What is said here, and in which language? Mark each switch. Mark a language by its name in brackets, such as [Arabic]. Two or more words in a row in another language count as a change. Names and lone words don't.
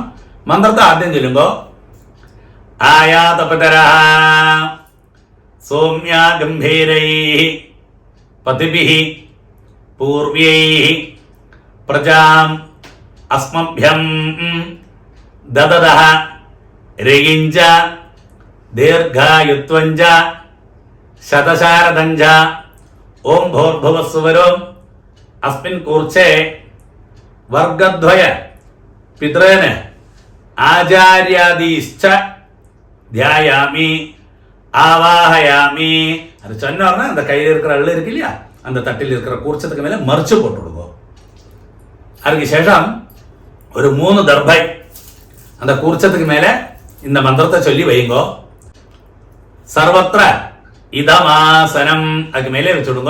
[Tamil] மந்திரத்தை ஆദ്യം சொல்லுங்க. [Sanskrit] आयातपितरः सोम्या गम्भीरैः पथिभिः पूर्व्यैः प्रजाम् अस्मभ्यं ददतः रयिञ्च दीर्घायुत्वञ्च शतशारदञ्च ओम् भूर्भुवस्सुवरोम् अस्मिन् कूर्चे वर्गद्वय पितॄन् आचार्यादीश्च ध्यायामि ஆவாஹயாமி. [Tamil] அது சொன்னோம்னா அந்த கையில் இருக்கிற எள்ளு இருக்கு இல்லையா, அந்த தட்டில் இருக்கிற கூர்ச்சத்துக்கு மேலே மறைச்சு போட்டு விடுவோம். அதுக்கு சேஷம் ஒரு 3 தர்பை அந்த கூர்ச்சத்துக்கு மேலே இந்த மந்திரத்தை சொல்லி வைங்கோ. [Sanskrit] सर्वत्र इदमासनम् [Tamil] அதுக்கு மேலே வச்சுடுங்க.